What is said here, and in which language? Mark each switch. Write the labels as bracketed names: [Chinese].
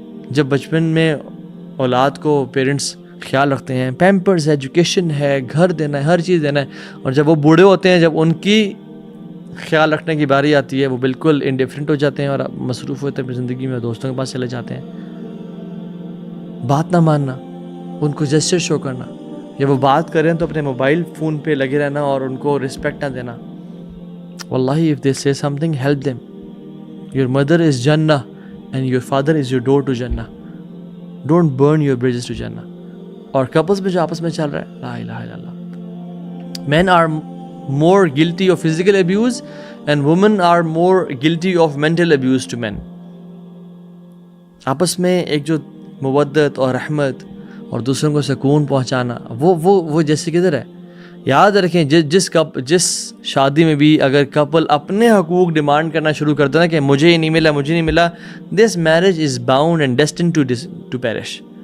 [Urdu] جب بچپن میں اولاد کو پیرنٹس خیال رکھتے ہیں، پیمپرز ہے، ایجوکیشن ہے، گھر دینا ہے، ہر چیز دینا ہے، اور جب وہ بوڑھے ہوتے ہیں، جب ان کی خیال رکھنے کی باری آتی ہے، وہ بالکل انڈیفرنٹ ہو جاتے ہیں اور مصروف ہوتے ہیں اپنی زندگی میں، دوستوں کے پاس چلے جاتے ہیں. بات نہ ماننا، ان کو جسچر شو کرنا، یا وہ بات کریں تو اپنے موبائل فون پہ لگے رہنا اور ان کو رسپیکٹ نہ دینا. [English] واللہ if they say something, help them. Your mother is Jannah and your father is your door to Jannah. Don't burn your bridges to Jannah. [Urdu] اور کپلز میں جو آپس میں چل رہا ہے، [Arabic] لا الہ الا اللہ. [English] Men are more guilty of physical abuse and women are more guilty of mental abuse to men. [Urdu] آپس میں ایک جو مودت اور رحمت اور دوسروں کو سکون پہنچانا وہ جیسے کدھر ہے. یاد رکھیں جس شادی میں بھی اگر کپل اپنے حقوق ڈیمانڈ کرنا شروع کرتا ہے کہ مجھے ہی نہیں ملا, [English] This marriage is bound and destined to perish.